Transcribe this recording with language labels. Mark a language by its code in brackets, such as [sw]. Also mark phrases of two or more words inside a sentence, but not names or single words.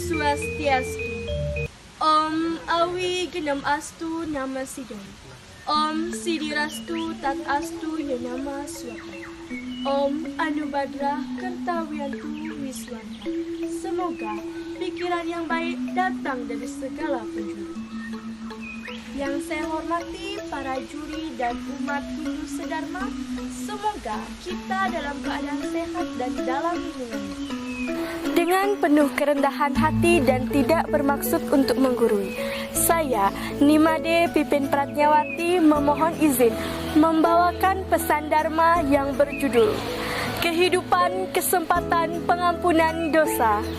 [sa] Swastiastu. Om Awi Genam Astu Nama Sidam. Om Sidirastu Tat Astu Yanama Swata. Om Anubadra Kertawiantu Wiswanta. [id] Semoga pikiran yang baik datang dari segala penjuru. Yang saya hormati para juri dan umat Hindu sedharma, semoga kita dalam keadaan sehat dan dalam lindungannya. Dengan penuh kerendahan hati dan tidak bermaksud untuk menggurui, saya, Nimade Pipin Pratnyawati, memohon izin membawakan pesan Dharma yang berjudul Kehidupan Kesempatan Pengampunan Dosa.